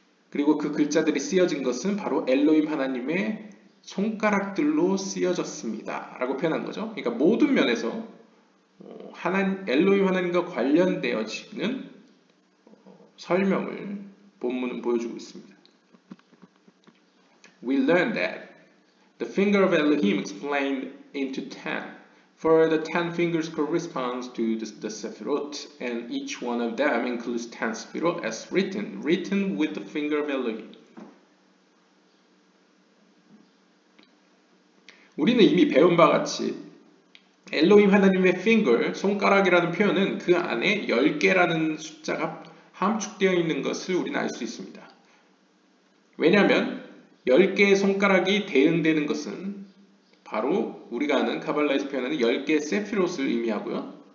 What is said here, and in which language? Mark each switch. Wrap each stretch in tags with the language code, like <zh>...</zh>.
<ko>그리고 그 글자들이 쓰여진 것은 바로 엘로힘 하나님의 손가락들로 쓰여졌습니다. 라고 표현한 거죠. 그러니까 모든 면에서 엘로힘 하나님과 관련되어지는 설명을 본문은 보여주고 있습니다.</ko> <en>We learn that the finger of Elohim explained into 10. For the 10 fingers corresponds to the Sephirot, and each one of them includes 10 Sephirot as written with the finger of Elohim.</en> <ko>우리는 이미 배운 바와 같이 엘로힘 하나님의 finger, 손가락이라는 표현은 그 안에 10개라는 숫자가 함축되어 있는 것을 우리는 알 수 있습니다. 왜냐하면 10개의 손가락이 대응되는 것은 바로 우리가 아는 카발라에서 표현하는 10개의 세피롯을 의미하고요.</ko>